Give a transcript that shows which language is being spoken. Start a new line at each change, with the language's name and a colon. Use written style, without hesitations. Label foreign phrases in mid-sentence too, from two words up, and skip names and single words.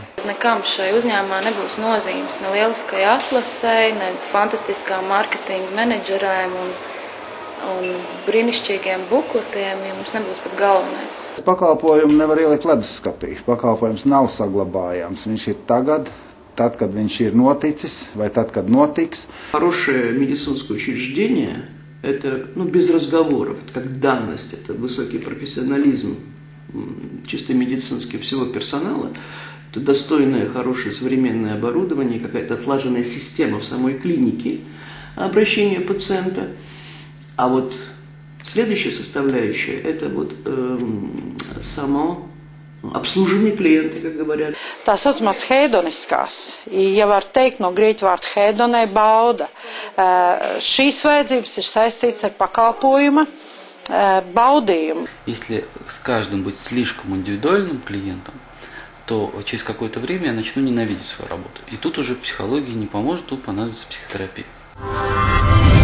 Latvian: Nekam šai uzņēmumā nebūs nozīmes ne lieliskai atlasei, ne fantastiskām mārketinga menedžerēm un brīnišķīgiem bukletiem, ja mums nebūs pats galvenais. Pakalpojumu nevar ielikt leduskapī. Pakalpojums nav saglabājams. Viņš ir tagad, tad, kad viņš ir noticis, vai tad, kad notiks.
Russian: Хорошее медицинское учреждение – это без разговоров, это как данность, это высокий профессионализм, чисто медицинский всего персонала, это достойное, хорошее современное оборудование, какая-то отлаженная система в самой клинике обращения пациента. А вот следующая составляющая – это само обслуживание клиента, как говорят.
Latvian: Tā saucamās hedoniskās, ja var teikt no grieķu vārda hedonē, bauda. Šīs vajadzības ir saistītas ar pakalpojuma baudījumu.
Russian: Если с каждым быть слишком индивидуальным клиентом, то через какое-то время я начну ненавидеть свою работу. И тут уже психология не поможет, тут понадобится психотерапия.